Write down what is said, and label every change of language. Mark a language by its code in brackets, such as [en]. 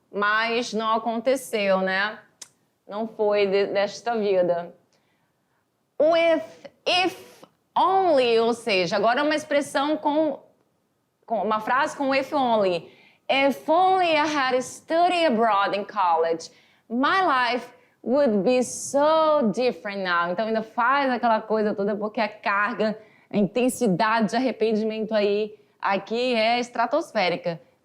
[pt] Mas não aconteceu, né? Não foi desta vida. If only, ou seja, agora é uma expressão com uma frase com if only. [en] If only I had studied abroad in college, my life would be so different now. [pt] Então ainda faz aquela coisa toda porque a carga, a intensidade de arrependimento aqui é estratosférica.